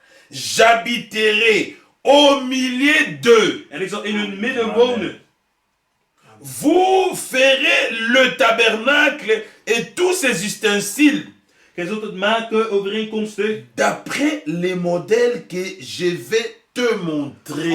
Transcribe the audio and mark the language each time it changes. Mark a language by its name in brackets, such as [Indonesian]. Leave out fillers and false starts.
[French] J'habiterai au milieu d'eux. [Dutch] En ik zal in hun midden Amen. wonen. [French] Vous ferez le tabernacle et tous ses ustensiles [Dutch] Gij zult het maken overeenkomstig [French] d'après les modèles que je vais te montrer.